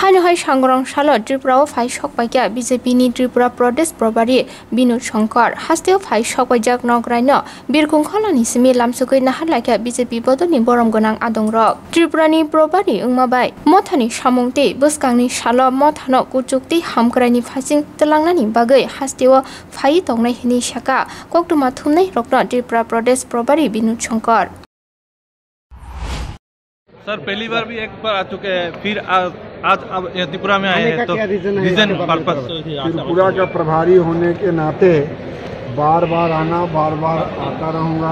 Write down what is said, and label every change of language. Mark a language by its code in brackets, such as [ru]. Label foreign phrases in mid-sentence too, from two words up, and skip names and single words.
[trp] फाइ सांग्रां साल त्रिपुरा फाइ सकबाइया बीजेपी नि त्रिपुरा [hi] प्रदेश प्रभारी [trp] विनोद शंकर हास्तेव फाइ सकबाइजाक नगरायनो बिरखं खालानि सिमि लामसुकै नाहालाइया बीजेपी बदलनि बरम गोनां आदंरक त्रिपुरानि प्रभारी उंमाबाय मथानि सामुंते बसकांनि साल मथानो कुचुक्ति हामक्रायनि फासिं तलांनानि बागै हास्तेव फाइ तंनाय हिनि शाखा कक्टुमा थुमनाय रक्न त्रिपुरा [hi] प्रदेश प्रभारी [trp] विनोद शंकर। [hi] सर पहली बार भी एक बार आ चुके हैं, फिर आज अब त्रिपुरा में आए हैं, तो [en] reason purpose [hi] त्रिपुरा का प्रभारी होने के नाते बार बार आना, बार बार आता रहूँगा।